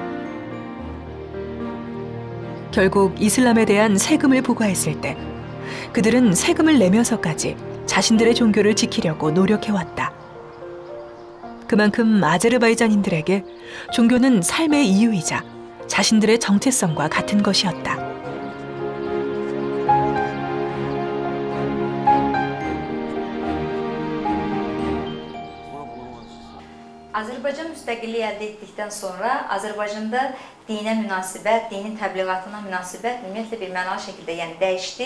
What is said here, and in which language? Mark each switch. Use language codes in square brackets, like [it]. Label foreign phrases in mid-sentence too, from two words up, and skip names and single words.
[ko] 결국 이슬람에 대한 세금을 부과했을 때 그들은 세금을 내면서까지 자신들의 종교를 지키려고 노력해왔다. 그만큼 아제르바이잔인들에게 종교는 삶의 이유이자 자신들의 정체성과 같은 것이었다. [az] Azərbaycan müstəqilliyi əldə etdikdən sonra Azərbaycanda dinə münasibət, dinin təbliğatına münasibət ümumiyyətlə bir mənalı şəkildə yəni dəyişdi.